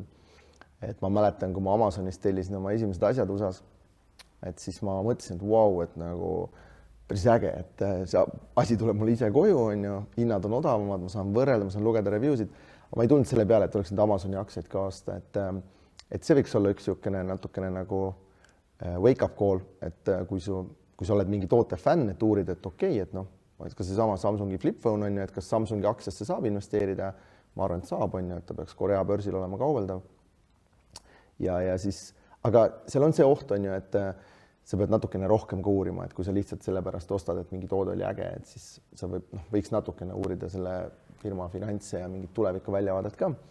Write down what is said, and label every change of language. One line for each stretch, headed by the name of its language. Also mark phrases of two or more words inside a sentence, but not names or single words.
Estonian: Et ma mäletan, kui ma Amazonist tellisin oma esimesed asjad USAs, et siis ma mõtlesin, et vau, et nagu päris äge, et see asi tuleb mulle ise koju, on ju, hinnad on odavamad, ma saan võrrelda, ma saan lugeda review'sid, aga ma ei tulnud selle peale, et oleks nüüd Amazoni aktsiaid ka osta, et see võiks olla üks niisugune natukene nagu
English: wake-up call,
Estonian: et kui sa oled mingi toote fänn, et uurid, et okei, et noh, kas see sama Samsungi
English: flip phone
Estonian: on ju, et kas Samsungi aktsiasse saab investeerida, ma arvan, et saab, on ju, et ta peaks Korea börsil olema kaubeldav. Ja siis, aga seal on see oht, on ju, et sa pead natukene rohkem ka uurima, et kui sa lihtsalt sellepärast ostad, et mingi toode oli äge, et siis sa võiks natukene uurida selle firma finantse ja mingit tuleviku väljavaadet ka.